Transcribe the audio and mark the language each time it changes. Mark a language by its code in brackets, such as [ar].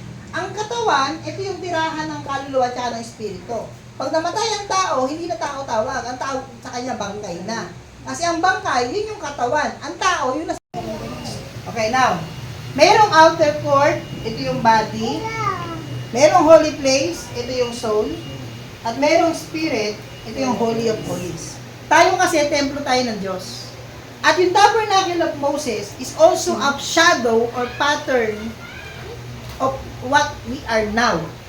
[tl] Ang katawan, ito yung tirahan ng kaluluwa at ng espiritu. Pag namatay ang tao, hindi na tao tawag. Ang tao sa kanya bangkay na. Kasi ang bangkay, yun yung katawan. Ang tao, yun na. Okay, now. Merong outer court, ito yung body. Merong holy place, ito yung soul. At merong spirit, ito yung holy of holies. Tayo kasi, templo tayo ng Diyos. At yung [en] tabernacle of Moses is also a shadow or pattern of what we are now.